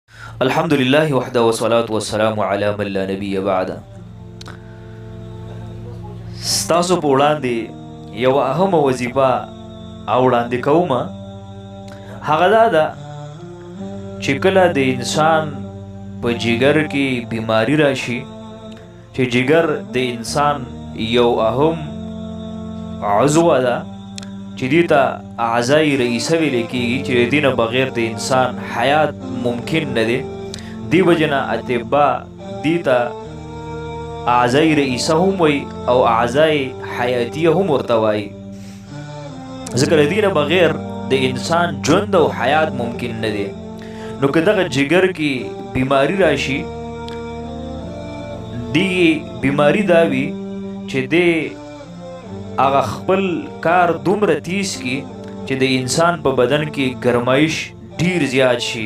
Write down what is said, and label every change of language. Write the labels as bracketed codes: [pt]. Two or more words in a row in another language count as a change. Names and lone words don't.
[ar] الحمد لله وحده والصلاة والسلام على من لا نبي بعده. [ps] ستاسو په وړاندې یو اهمه وظیفه او وړاندې کومه، هغه دا ده چې کله د انسان په جګر کې بیماری راشي، چې جګر د انسان یو اهم عضو ده چې دې ته [fa] اعضای رئیسه [ps] ویل کېږي، چې د دې نه بغیر د انسان حیات ممکن نه دی. دې وجې نه اطبا دې ته [fa] اعضای رئیسه [ps] هم وایي او [fa] اعضای حیاتیه [ps] هم ورته وایي، ځکه د دې نه بغیر د انسان ژوند او حیات ممکن نه دی. نو که دغه جګر کې بیماری راشي، دې بیماری دا وي چې د هغه خپل کار دومره تیز کی چې د انسان په بدن کې ګرمایش ډیر زیات شي.